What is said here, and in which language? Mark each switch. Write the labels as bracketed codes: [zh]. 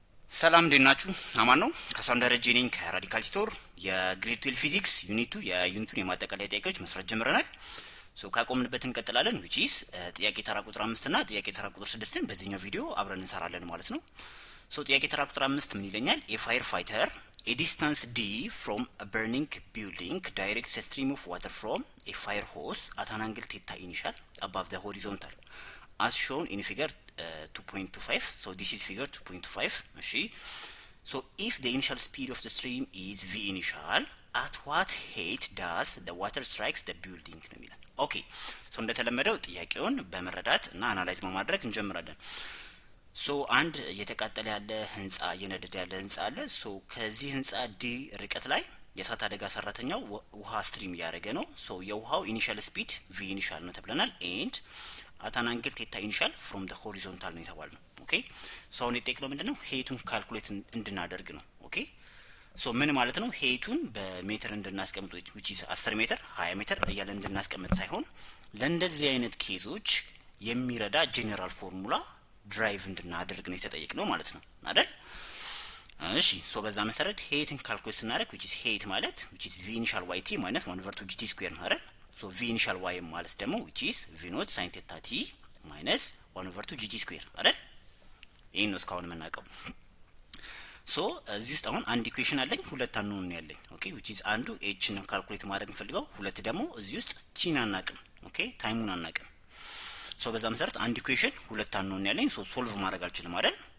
[am] ሰላም እንደናችሁ አማን ነው ከሳንደር ጄኒንግ ከራዲካል ቲቶር የግሬድ 12 ፊዚክስ ዩኒቱ የዩኒቱን የማጠቃለያ ጥያቄዎች መስራት ጀምረናል። ሶ ካቆምንበት እንቀጥላለን which is ጥያቄ ተራ ቁጥር 5 እና ጥያቄ ተራ ቁጥር 6ን በዚህኛው ቪዲዮ አብረን እንሰራለን ማለት ነው። ሶ ጥያቄ ተራ ቁጥር 5 ምን ይለኛል? [en] a firefighter a distance d from a burning building directs a stream of water from a fire hose at an angle theta initial above the horizontal as shown in figure 2.25. so this is figure 2.25. እሺ so if the initial speed of the stream is v initial at what height does the water strikes the building [am] ነው የሚለው። ኦኬ so እንደተለመደው ጥያቄውን በመረዳት እና አናላይዝ በማድረግ እንጀምራለን። so አንድ እየተቃጠለ ያለ ህንጻ እየነደደ ያለ ህንጻ አለ። so ከዚህ ህንጻ ዲ ርቀት ላይ የእሳት አደጋ ሰራተኛው ውሃ ስትሪም እያደረገ ነው። so የውሃው ኢኒሻል ስፒድ v ኢኒሻል ነው ተብለናል [en] and at an angle theta initial from the horizontal [am] ነው የተባለው። ኦኬ so አሁን የጠየቅነው ምንድነው? ሄቱን ካልኩሌት እንድናደርግ ነው። ኦኬ so ምን ማለት ነው? ሄቱን በሜትር እንድናስቀምጥ which is 10 ሜትር 20 ሜትር እያለ እንድናስቀምጥ ሳይሆን ለእንደዚህ አይነት ኬዞች የሚረዳ ጄኔራል ፎርሙላ ድራይቭ እንድናደርግ ነው የተጠየቅነው ማለት ነው አይደል? እሺ so በዛ መሰረት ሄትን ካልኩሌት ስናደርግ which is ሄት ማለት which is v initial yt minus 1/2gt square ነው አይደል? so v initial y ማለት ደግሞ which is v naught sin theta t minus 1/2gt square አይደል? ይሄን ነው እስካሁን የምናውቀው። so እዚህ ውስጥ አሁን አንድ ኢኩዌሽን አለኝ፣ ሁለት አንኖን ያለኝ። ኦኬ which is አንዱ h ነው ካልኩሌት ማድረግ ፈልገው፣ ሁለት ደግሞ እዚህ ውስጥ t ን አናውቅም። ኦኬ ታይሙን አናውቅም። so በዛ መሰረት አንድ ኢኩዌሽን ሁለት አንኖን ያለኝ so ሶልቭ ማድረግ አልችልም አይደል?